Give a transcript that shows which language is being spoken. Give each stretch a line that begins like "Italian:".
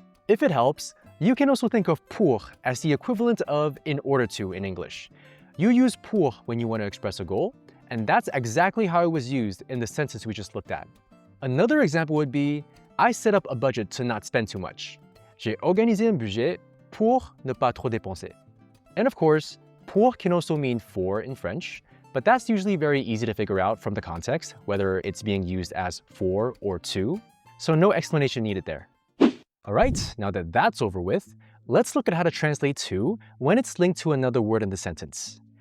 English: If it helps, you can also think of pour as the equivalent of in order to in English. You use pour when you want to express a goal, and that's exactly how it was used in the sentence we just looked at. Another example would be I set up a budget to not spend too much.
French: J'ai organisé un budget pour ne pas trop dépenser.
English: And of course, pour can also mean for in French, but that's usually very easy to figure out from the context, whether it's being used as for or to, so no explanation needed there. All right, now that that's over with, let's look at how to translate to when it's linked to another word in the sentence.